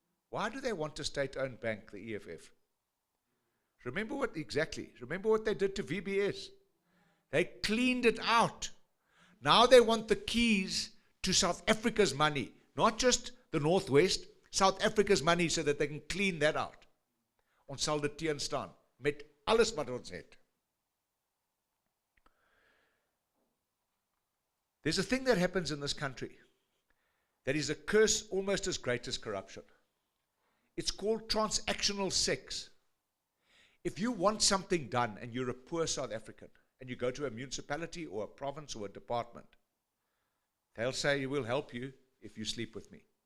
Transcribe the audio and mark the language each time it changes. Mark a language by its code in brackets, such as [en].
[en] Why do they want a state-owned bank, the EFF? Remember what they did to VBS. They cleaned it out. Now they want the keys to South Africa's money, not just the Northwest, South Africa's money, so that they can clean that out. [af] Ons sal dit teenstaan met alles wat ons het. [en] There's a thing that happens in this country that is a curse almost as great as corruption. It's called transactional sex. If you want something done and you're a poor South African and you go to a municipality or a province or a department, they'll say, we'll help you if you sleep with me.